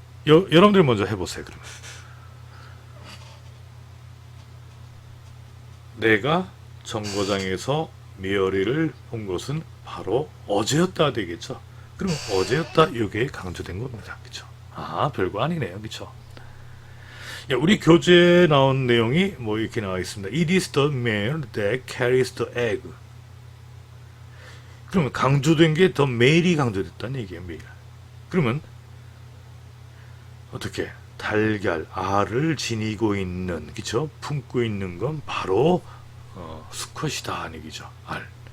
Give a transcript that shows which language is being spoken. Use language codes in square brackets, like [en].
[ko] 여러분들이 먼저 해보세요. 그러면 내가 정거장에서 메어리를 본 것은 바로 어제였다 되겠죠. 그럼 어제였다 이게 강조된 겁니다. 그렇죠? 별거 아니네요. 그렇죠? 예, 우리 교재에 나온 내용이 뭐 이렇게 나와 있습니다. [en] It is the male that carries the egg. [ko] 그러면 강조된 게 더 메일이 강조됐다는 얘기예요. 메일. 그러면 어떻게 달걀 알을 지니고 있는 그쵸? 품고 있는 건 바로 수컷이다 하는 얘기죠. 알.